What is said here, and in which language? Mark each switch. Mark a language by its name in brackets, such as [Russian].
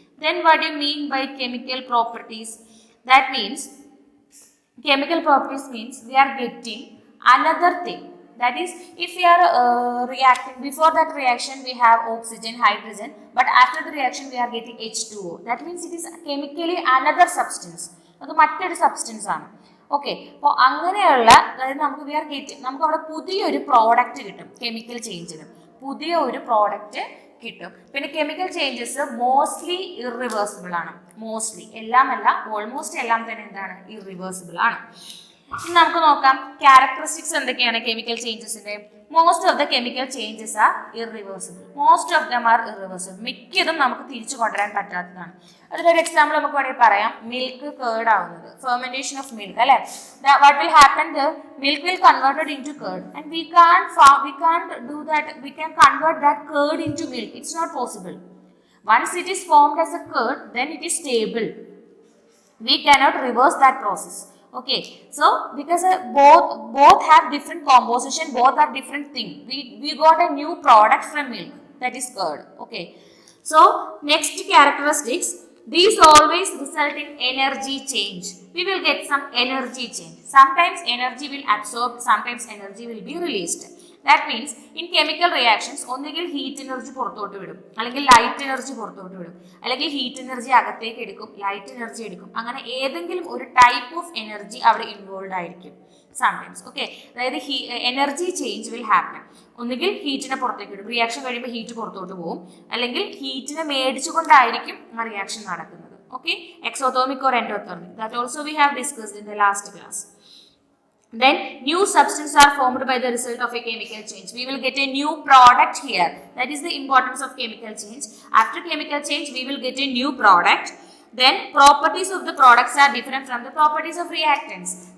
[English] Then what do you mean by chemical properties? That means chemical properties means we are getting another thing. That is, if we are reacting, before that reaction we have oxygen, hydrogen, but after the reaction we are getting H2O. That means it is chemically another substance. [Malayalam] അത് മറ്റൊരു substance ആണ്. Okay, അപ്പോൾ അങ്ങനെയുള്ള, അതായത് നമുക്ക് അവിടെ പുതിയൊരു product കിട്ടും. കെമിക്കൽ ചേഞ്ചിന് പുതിയ ഒരു പ്രോഡക്റ്റ് കിട്ടും. പിന്നെ കെമിക്കൽ ചേഞ്ചസ് മോസ്റ്റ്ലി ഇറിവേഴ്സിബിൾ ആണ്. മോസ്റ്റ്ലി, എല്ലാമല്ല, ഓൾമോസ്റ്റ് എല്ലാം തന്നെ എന്താണ്? ഇറിവേഴ്സിബിൾ ആണ്. ഇനി നമുക്ക് നോക്കാം ക്യാരക്ടറിസ്റ്റിക്സ് എന്തൊക്കെയാണ് chemical ചേഞ്ചസിന്റെ. [English] Most of the chemical changes are irreversible. Most of them are irreversible. [Malayalam] മിക്കതും നമുക്ക് തിരിച്ചു കൊണ്ടുവരാൻ പറ്റാത്തതാണ്. അതിനൊരു എക്സാമ്പിൾ നമുക്ക് വേണമെങ്കിൽ പറയാം. മിൽക്ക് കേർഡ് ആവുന്നത്, ഫെർമെന്റേഷൻ ഓഫ് മിൽക്ക് അല്ലെ. [English] What will happen? The milk will converted into curd and we can't do that. We can convert that curd into milk. It's not possible. Once it is formed as a curd, then it is stable. We cannot reverse that process. Okay, so because both have different composition, both are different thing. We got a new product from milk, that is curd. Okay, so next characteristics, these always result in energy change. We will get some energy change. Sometimes energy will absorb, sometimes energy will be released. That means in chemical reactions [Malayalam] ഒന്നുകിൽ heat energy പുറത്തോട്ട് വിടും, അല്ലെങ്കിൽ light energy പുറത്തോട്ട് വിടും, അല്ലെങ്കിൽ heat energy അകത്തേക്ക് എടുക്കും, light energy എടുക്കും. അങ്ങനെ ഏതെങ്കിലും ഒരു ടൈപ്പ് ഓഫ് എനർജി അവിടെ ഇൻവോൾവ് ആയിരിക്കും സംടൈംസ്. ഓക്കെ, അതായത് [English] Energy change will happen. [Malayalam] ഒന്നുകിൽ ഹീറ്റിനെ പുറത്തേക്ക് വിടും, റിയാക്ഷൻ കഴിയുമ്പോൾ ഹീറ്റ് പുറത്തോട്ട് പോകും, അല്ലെങ്കിൽ ഹീറ്റിനെ മേടിച്ചുകൊണ്ടായിരിക്കും ആ റിയാക്ഷൻ നടക്കുന്നത്. [English] Okay, exothermic or endothermic, that also we have discussed in the last class. Then new substances are formed by the result of a chemical change. We will get a new product here. That is the importance of chemical change. After chemical change, we will get a new product. Then properties of the products are different from the properties of reactants.